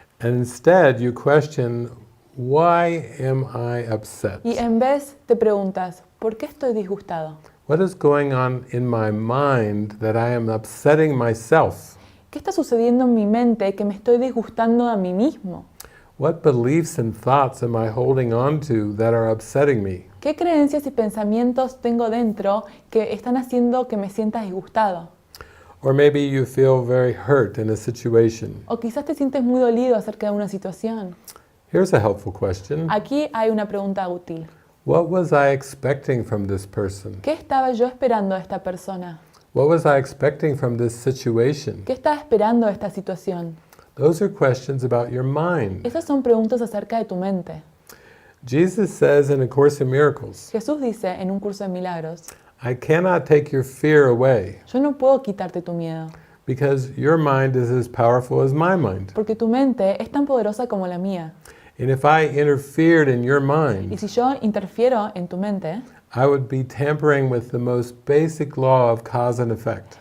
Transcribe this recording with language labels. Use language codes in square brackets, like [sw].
[en] And instead you question, why am I upset? [es] Y en vez te preguntas, ¿por qué estoy disgustado? [en] What is going on in my mind that I am upsetting myself? [es] ¿Qué está sucediendo en mi mente que me estoy disgustando a mí mismo? [en] What beliefs and thoughts am I holding on to that are upsetting me? [es] ¿Qué creencias y pensamientos tengo dentro que están haciendo que me sienta disgustado? [en] Or maybe you feel very hurt in a situation. [es] O quizás te sientes muy dolido acerca de una situación. [en] Here's a helpful question. [es] Aquí hay una pregunta útil. [en] What was I expecting from this person? [es] ¿Qué estaba yo esperando de esta persona? [en] What was I expecting from this situation? [es] ¿Qué estaba esperando de esta situación? [en] Those are questions about your mind. [es] Esas son preguntas acerca de tu mente. [en] Jesus says in A Course in Miracles, [es] Jesús dice en un curso de milagros, [en] I cannot take your fear away [es] yo no puedo quitarte tu miedo, [en] because your mind is as powerful as my mind. [es] porque tu mente es tan poderosa como la mía. [en] And if I interfered in your [es] Y [en] mind, [es] si yo interfiero en tu mente, [en] I would be tampering with the most basic law of cause and effect.